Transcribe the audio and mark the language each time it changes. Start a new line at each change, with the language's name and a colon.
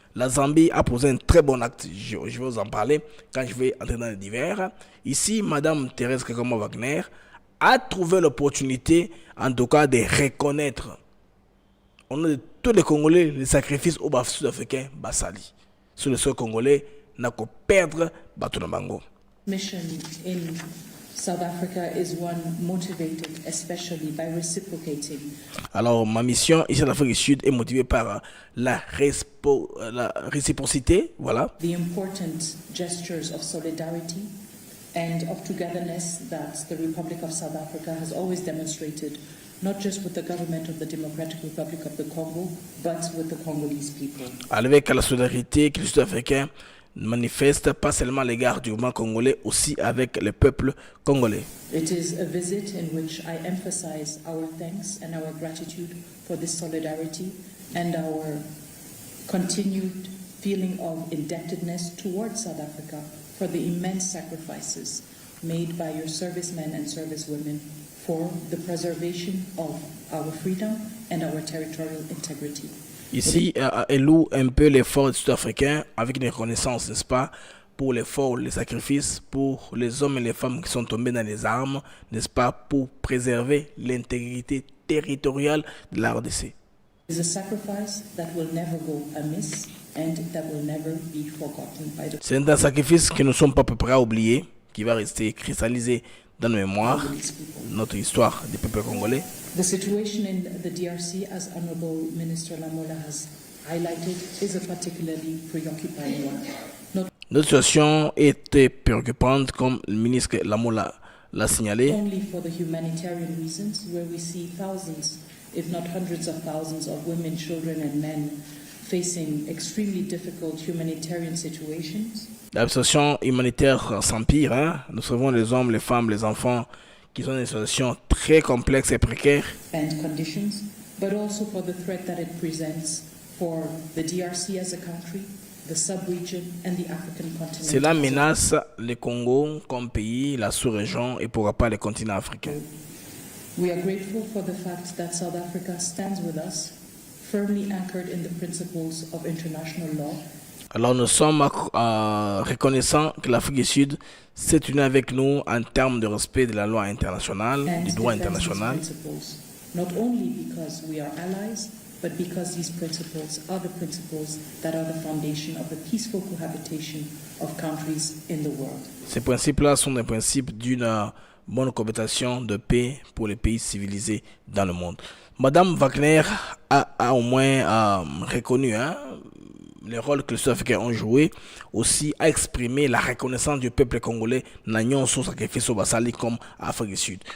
French: La Zambie a posé un très bon acte. Je vais vous en parler quand je vais entrer dans les divers. Ici, Mme Thérèse Kakama Wagner a trouvé l'opportunité, en tout cas, de reconnaître. On a de tous les Congolais, les sacrifices au bas sud-africain, Basali. Sur le sol congolais, n'a qu'à perdre Batunabango.
English: Mission in South Africa is one motivated especially by reciprocating.
French: Alors, ma mission ici en Afrique du Sud est motivée par la réciprocité, voilà.
English: The important gestures of solidarity and of togetherness that the Republic of South Africa has always demonstrated, not just with the government of the Democratic Republic of the Congo, but with the Congolese people.
French: Avec la solidarité que les Sud-Africains manifestent, pas seulement à l'égard du gouvernement congolais, aussi avec le peuple congolais.
English: It is a visit in which I emphasize our thanks and our gratitude for this solidarity and our continued feeling of indebtedness towards South Africa for the immense sacrifices made by your servicemen and servicewomen for the preservation of our freedom and our territorial integrity.
French: Ici, elle loue un peu l'effort sud-africain avec une reconnaissance, n'est-ce pas, pour l'effort, les sacrifices, pour les hommes et les femmes qui sont tombés dans les armes, n'est-ce pas, pour préserver l'intégrité territoriale de la RDC.
English: It's a sacrifice that will never go amiss and that will never be forgotten by the...
French: C'est un sacrifice que nous ne sommes pas prêts à oublier, qui va rester cristallisé dans nos mémoires, notre histoire des peuples congolais.
English: The situation in the DRC, as Honorable Minister Lamola has highlighted, is a particularly preoccupying one.
French: Notre situation était préoccupante, comme le ministre Lamola l'a signalé.
English: Only for the humanitarian reasons, where we see thousands, if not hundreds of thousands of women, children and men facing extremely difficult humanitarian situations.
French: La situation humanitaire s'empire, hein? Nous savons les hommes, les femmes, les enfants qui sont dans des situations très complexes et précaires.
English: And conditions, but also for the threat that it presents for the DRC as a country, the sub-region and the African continent.
French: Cela menace le Congo comme pays, la sous-région et pourquoi pas le continent africain.
English: We are grateful for the fact that South Africa stands with us, firmly anchored in the principles of international law.
French: Alors nous sommes reconnaissants que l'Afrique du Sud s'est unie avec nous en termes de respect de la loi internationale, du droit international.
English: Not only because we are allies, but because these principles are the principles that are the foundation of the peaceful cohabitation of countries in the world.
French: Ces principes-là sont des principes d'une bonne cohabitation de paix pour les pays civilisés dans le monde. Madame Wagner a au moins reconnu le rôle que les Sud-Africains ont joué, aussi à exprimer la reconnaissance du peuple congolais n'ayant son sacrifice au Basali comme Afrique du Sud.